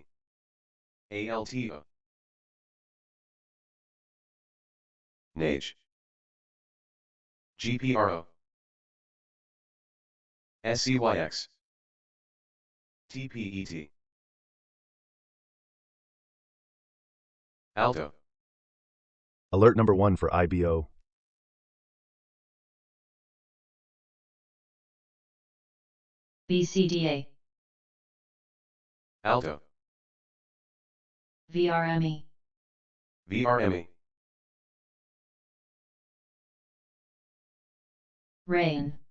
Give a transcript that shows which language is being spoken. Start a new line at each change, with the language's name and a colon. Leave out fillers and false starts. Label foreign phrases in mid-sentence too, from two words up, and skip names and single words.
English: ALTO. NAGE. GPRO. SCYX. TPET. ALTO. Alert number 1 for IBO. BCDA. ALTO. VRME. VRME. RAIN.